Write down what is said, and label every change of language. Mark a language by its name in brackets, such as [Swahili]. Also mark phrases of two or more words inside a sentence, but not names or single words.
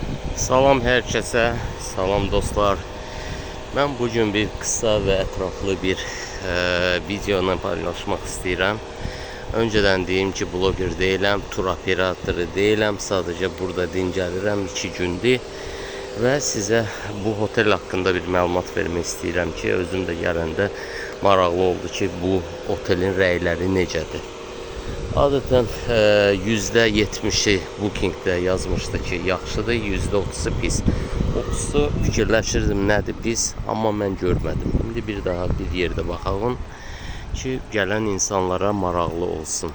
[Turkish] Salam herkese, salam dostlar. Ben bugün bir kısa ve etraflı bir videonu paylaşmak istedim. Önceden diyeyim ki blogger değilim, tur operatoru değilim. Sadece burada dincəlirəm 2 gündür ve size bu otel hakkında bir məlumat vermek istedim ki, [Azerbaijani] özüm de gələndə maraqlı oldu ki, bu otelin rəyləri necədir. Adətən %70'i Booking'də yazmışdı ki, yaxşıdır, %30'u pis. 30'u fikirləşirdim nədir pis, amma mən görmədim. İndi bir daha bir yerdə baxalım ki, gələn insanlara maraqlı olsun.